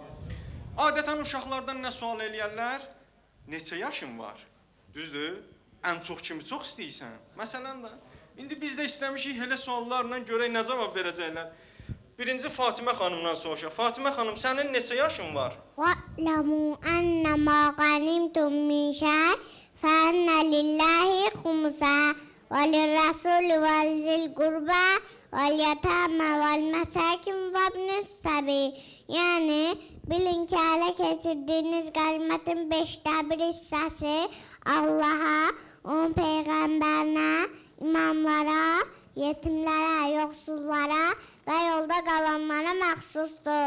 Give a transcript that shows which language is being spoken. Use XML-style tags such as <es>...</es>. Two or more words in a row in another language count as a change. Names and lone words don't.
<az>Adətən uşaqlardan nə sual eləyərlər? Neçə yaşın var? Düzdür? Ən çox kimi çox istəyirsən? Məsələn də, indi biz də istəmişik elə suallarla görək nə cavab verəcəklər. Birinci Fatimə xanımdan soruşaq. Fatimə xanım, sənin neçə yaşın var?</az> <ar>وَاعْلَمُوا أَنَّمَا غَنِمْتُم مِّن شَيْءٍ فَأَنَّ لِلَّهِ خُمُسَهُ وَلِلرَّسُولِ وَذِي الْقُرْبَى وَالْيَتَامَى وَالْمَسَاكِنِ وَابْنِ السَّبِيلِ.</ar> <az>Yəni, bilin ki, ələ keçirdiyiniz qənimətin 5də bir hissəsi Allaha, onun Peyğəmbərinə, imamlara, yetimlərə, yoxsullara və yolda qalanlara məxsusdur.</az>